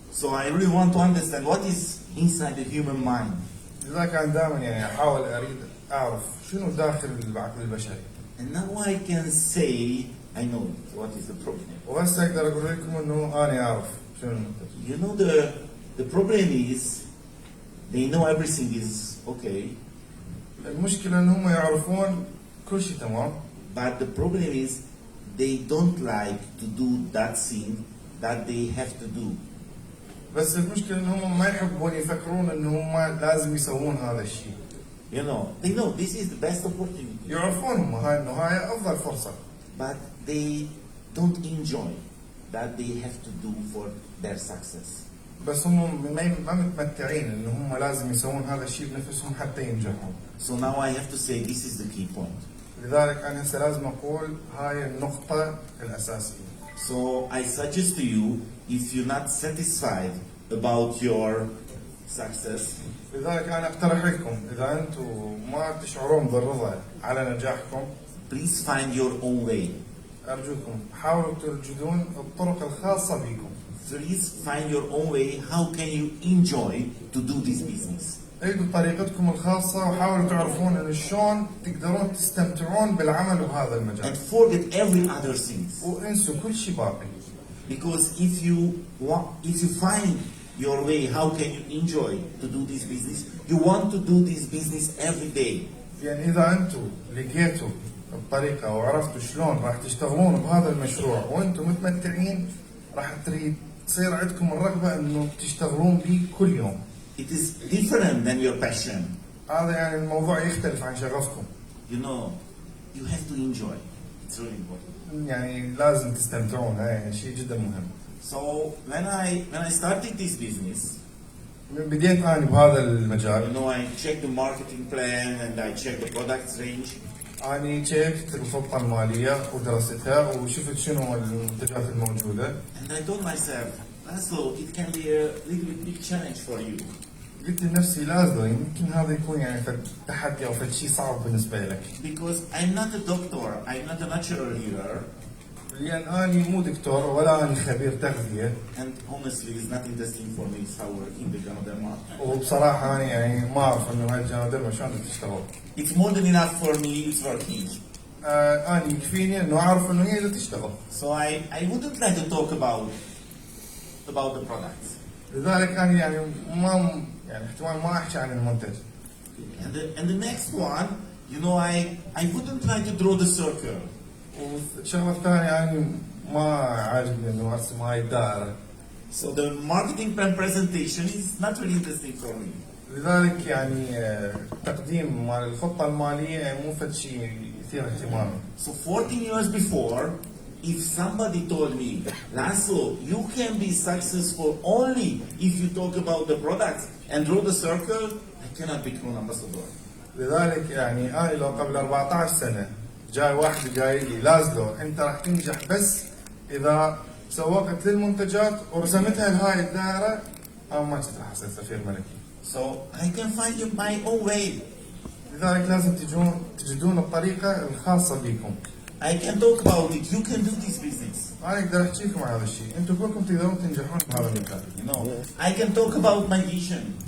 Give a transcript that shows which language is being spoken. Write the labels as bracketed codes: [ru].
[en] So I really want to understand what is inside the human mind. [ar] لذلك أنا دائما يعني أحاول أريد أعرف شنو داخل العقل البشري. [en] And now I can say I know what is the problem. [ar] وهسه أقدر أقول لكم إنه أنا أعرف شنو المنتج. [en] You know the problem is they know everything is okay. [ar] المشكلة إنهم يعرفون كل شيء تمام. [en] But the problem is they don't like to do that thing that they have to do. [ar] بس المشكلة إنهم ما يحبون يفكرون إنهم لازم يسوون هذا الشيء. [en] You know, they know this is the best opportunity. [ar] يعرفون هم هاي أفضل فرصة. [en] But they don't enjoy that they have to do for their success. [ar] بس هم ما متمتعين إن هم لازم يسوون هذا الشيء بنفسهم حتى ينجحون. [en] So now I have to say this is the key point. [ar] لذلك أنا هسه لازم أقول هاي النقطة الأساسية. [en] So I suggest to you, if you're not satisfied about your success, [ar] لذلك أنا أقترح لكم إذا أنتم ما تشعرون بالرضا على نجاحكم [en] please find your own way. [ar] أرجوكم حاولوا توجدون الطرق الخاصة بكم. [en] Please find your own way. How can you enjoy to do this business? [ar] اجدوا طريقتكم الخاصة وحاولوا تعرفون إن شلون تقدرون تستمتعون بالعمل بهذا المجال. [en] forget every other things. [ar] وانسوا كل شيء باقي. [en] Because if you find your way, how can you enjoy to do this business? You want to do this business every day. [ar] يعني إذا أنتم لقيتوا الطريقة وعرفتوا شلون راح تشتغلون بهذا المشروع وأنتم متمتعين راح تصير عندكم الرغبة إنه تشتغلون به كل يوم. [en] It is different than your passion. [ar] هذا يعني الموضوع يختلف عن شغفكم. [en] You know, you have to enjoy. It's really important. [ar] يعني لازم تستمتعون هاي شيء جدا مهم. [en] So when I started this business, [ar] من بديت أنا بهذا [en] you [ar] المجال. [en] know, I checked the marketing plan and I checked the products range. [ar] أنا شيكت الخطة المالية ودرستها وشفت شنو المنتجات الموجودة. [en] And I told myself, Lázlo, it can be a little bit big challenge for you. [ar] قلت لنفسي لازلو يمكن هذا يكون يعني فد تحدي أو فد شيء صعب بالنسبة لك. [en] Because I'm not a doctor, I'm not a natural healer. [ar] لأن أنا مو دكتور ولا أنا خبير تغذية. [en] And honestly, it's not interesting for me how working the Ganoderma. [ar] وبصراحة أنا يعني ما أعرف إنه هاي الجانوديرما شلون تشتغل. [en] It's more than enough for me, it's working. [ar] أنا يكفيني إنه أعرف إنه هي اللي تشتغل. [en] So I wouldn't like to talk about the products. [ar] لذلك أنا يعني ما يعني احتمال ما أحكي عن المنتج. [en] And the next one, you know, I wouldn't like to draw the circle. [ar] والشغلة الثانية يعني ما عاجبني إنه أرسم هاي الدائرة. [en] So the marketing plan presentation is not really interesting for me. [ar] لذلك يعني تقديم مال الخطة المالية مو فد شيء يثير اهتمامي. [en] So 14 years before, if somebody told me, Lázlo, you can be successful only if you talk about the products and draw the circle, I cannot become an ambassador. [ar] لذلك يعني أنا لو قبل 14 سنة جاي واحد قايل لي لازلو أنت راح تنجح بس إذا سوقت للمنتجات ورسمتها لهاي الدائرة أنا ما كنت راح أصير سفير ملكي. [en] So I can find my own way. [ar] لذلك لازم تجدون الطريقة الخاصة بكم. [en] I can talk about it. You can do this business. [ar] أنا أقدر أحكي لكم عن هذا الشيء. أنتم كلكم تقدرون تنجحون بهذا المجال. [en] You know, I can talk about my vision.